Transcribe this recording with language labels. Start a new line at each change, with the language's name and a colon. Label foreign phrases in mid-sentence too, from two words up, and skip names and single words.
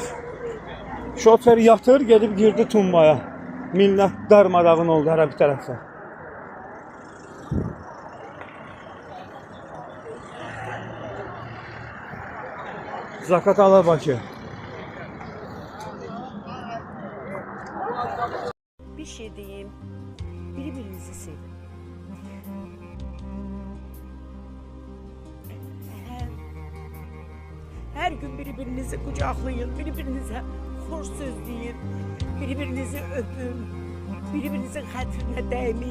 Azerbaijani: Şofer yatır, gedib girdi tumbaya. Millət darmadağın oldu hər bir tərəfə. Zaqatala Bakı.
Turkish: Bir şey diyeyim, birbirinizi sevin. Her gün birbirinizi kucaklayın, birbirinize hoş söz deyin, birbirinizi öpün, birbirinizin hatırına değmeyin.